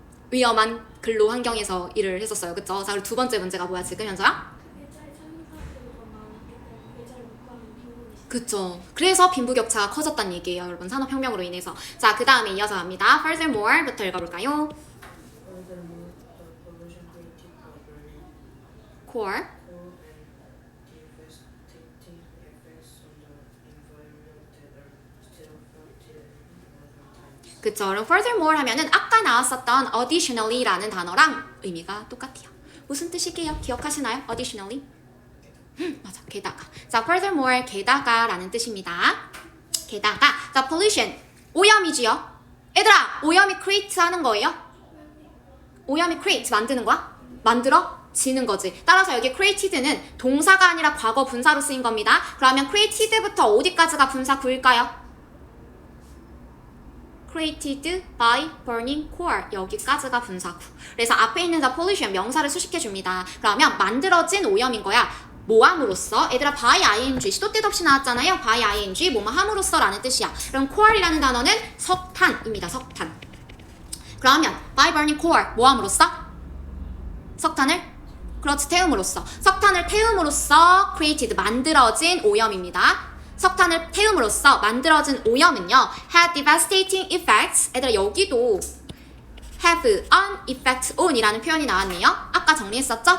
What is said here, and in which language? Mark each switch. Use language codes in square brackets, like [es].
[ko] 위험한 근로 환경에서 일을 했었어요. 그쵸? 자, 그리고 두 번째 문제가 뭐야 지금 현서야? 일자리 찾는 사람들이 더 많기 때문에 일자리 못 구하는 빈곤이 있어요. 그쵸. 그래서 빈부격차가 커졌다는 얘기예요 여러분. 산업혁명으로 인해서. 자, 그 다음에 이어서 갑니다. Furthermore부터 읽어볼까요? [en] Furthermore, the pollution created by burning Core. coal and devastating effects on the environment that are still felt in modern times. [ko] 그쵸. 그럼 furthermore 하면은 아까 나왔었던 additionally라는 단어랑 의미가 똑같아요. 무슨 뜻이게요? 기억하시나요? additionally? 맞아. 게다가. 자, furthermore 게다가라는 뜻입니다. 게다가. 자, pollution 오염이지요. 얘들아, 오염이 create 하는 거예요? 오염이 create 만드는 거야? 만들어지는 거지. 따라서 여기 created는 동사가 아니라 과거 분사로 쓰인 겁니다. 그러면 created부터 어디까지가 분사 구일까요? [en] created by burning coal [ko] 여기까지가 분사구. 그래서 앞에 있는 the pollution 명사를 수식해 줍니다. 그러면 만들어진 오염인 거야. 뭐함으로써? 얘들아 by ing 시도 때도 없이 나왔잖아요. by ing 뭐뭐 함으로써 라는 뜻이야. 그럼 coal이라는 단어는 석탄입니다. 석탄. 그러면 [en] by burning coal [ko] 뭐함으로써? 석탄을 그렇지 태움으로써. 석탄을 태움으로써 created 만들어진 오염입니다. 석탄을 태움으로써 만들어진 오염은요 [en] had devastating effects. [ko] 얘들아 여기도 [en] have an effect on [ko] 이라는 표현이 나왔네요. 아까 정리했었죠?